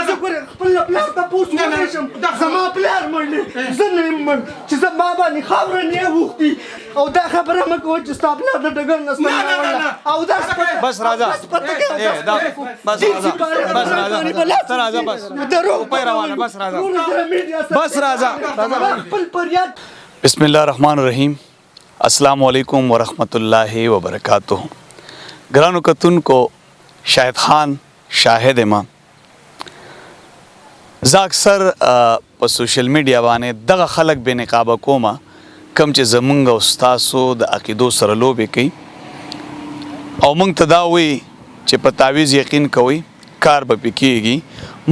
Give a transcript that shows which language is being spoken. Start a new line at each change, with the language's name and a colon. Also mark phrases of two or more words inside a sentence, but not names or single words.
Pashto: زه ګورې خپل پلار تپوس وکړی شم، زما پلار مړ دی، زه نه یم مړ چې زه ما باندې خاوره نه اوښتي. او دا خبره مه کوه چې ستا پلار د ډګر نه ستن راوړله. او دا بس راځه، بس راځه، بس راځه.
Arabic: بسم الله الرحمن الرحیم. السلام علیکم ورحمۃ اللہ وبرکاتہ.
Pashto: ګرانو کتونکو، شاهد خان شاهد ما زه اکثر په
English: social media
Pashto: باندې دغه خلک بې نقابه کومه کم چې زمونږ او ستاسو د عقیدو سره لوبې کوي او موږ ته دا وایي چې په تعویذ یقین کوئ کار به پې کېږي.